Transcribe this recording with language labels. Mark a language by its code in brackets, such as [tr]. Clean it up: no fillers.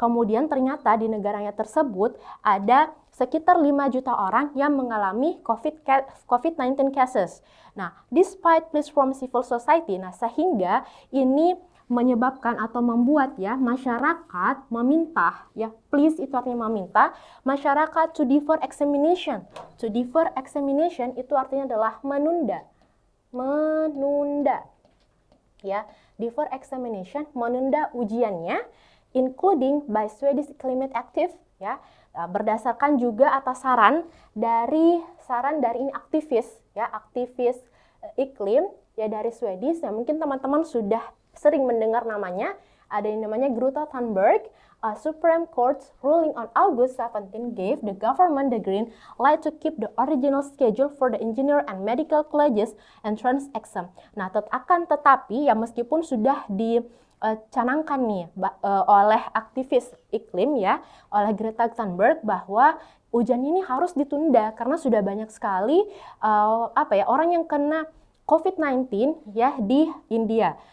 [id] Kemudian ternyata di negaranya tersebut ada sekitar 5 juta orang yang mengalami [en] COVID-19 cases. [id] Nah, [en] despite pleas from civil society, [id] nah sehingga ini menyebabkan atau membuat ya masyarakat meminta ya, please itu artinya meminta masyarakat [en] to defer examination. To defer examination [id] itu artinya adalah menunda. Menunda. Ya, [en] defer examination, [id] menunda ujiannya, [en] including by Swedish Climate Active [id] ya. Berdasarkan juga atas saran dari ini aktivis ya, aktivis iklim ya dari Swedia. Ya, mungkin teman-teman sudah sering mendengar namanya. Ada yang namanya Greta Thunberg. [en] Supreme Court's ruling on August 17 gave the government the green light to keep the original schedule for the engineer and medical colleges entrance exam. [id] Nah, akan tetapi ya meskipun sudah dicanangkan nih oleh aktivis iklim ya, oleh Greta Thunberg bahwa ujian ini harus ditunda karena sudah banyak sekali orang yang kena COVID-19 ya di India.